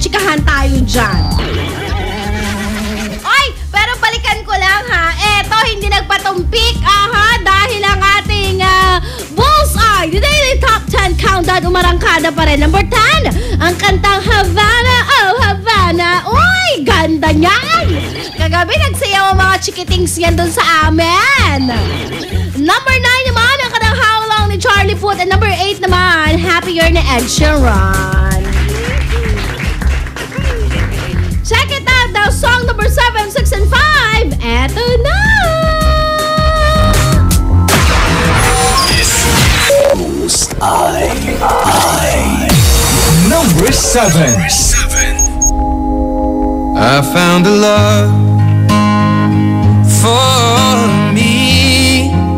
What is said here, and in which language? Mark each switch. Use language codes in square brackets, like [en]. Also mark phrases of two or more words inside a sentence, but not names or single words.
[tl] Chikahan tayo dyan. Oy, pero balikan ko lang eto, hindi nagpatumpik dahil ang ating Bullseye, [en] the Daily Top 10 Countdown, [tl] umarangkada pa rin. Number 10, ang kantang Havana, oh Havana. Uy, ganda niyan. Kagabi nagsayaw ang mga chikitings yan dun sa amin. Number 9 naman, ang kantang How Long ni ni Charlie Puth. [en] And number 8 [tl] naman, Happier ni Ed Sheeran. [en] Check it out now. Song number 7, 6, and 5. [tl] Eto na! [en] Who's Number 7. I found a love for me.